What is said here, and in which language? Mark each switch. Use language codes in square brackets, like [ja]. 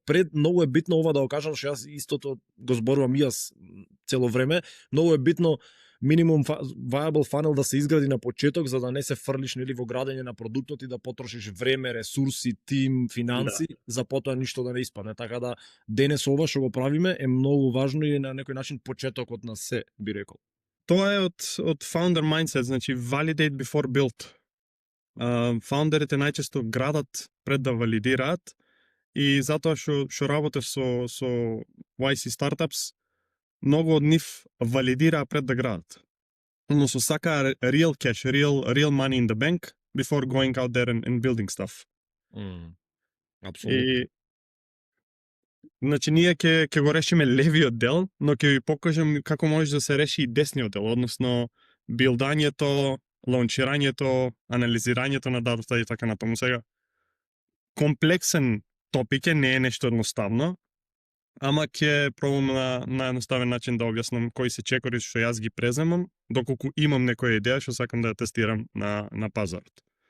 [mk] Пред многу е битно ова да го кажам, што јас истото го зборувам и јас цело време, многу е битно [en] minimum viable funnel [mk] да се изгради на почеток за да не се фрлиш нели во градење на продуктот и да потрошиш време, ресурси, тим, финанси за потоа ништо да не испадне. Така да денес ова што го правиме е многу важно и на некој начин почетокот на се, би рекол. Тоа е од [en] founder mindset, [mk] значи [en] validate before build. [mk] Фаундерите најчесто градат пред да валидираат и затоа што работев со YC startups, многу од нив валидираа пред да градат. Односно сакаа [en] real cash, real money in the bank before going out there and building stuff. [mk] Апсолутно. И значи ние ќе го решиме левиот дел, но ќе ви покажам како може да се реши и десниот дел, односно билдањето, лаунчирањето, анализирањето на датата и така натаму. Сега комплексен топик не е нешто едноставно, ама ќе пробам на едноставен начин да објаснам кои се чекори што јас ги преземам, доколку имам некоја идеја што сакам да ја тестирам на пазарот.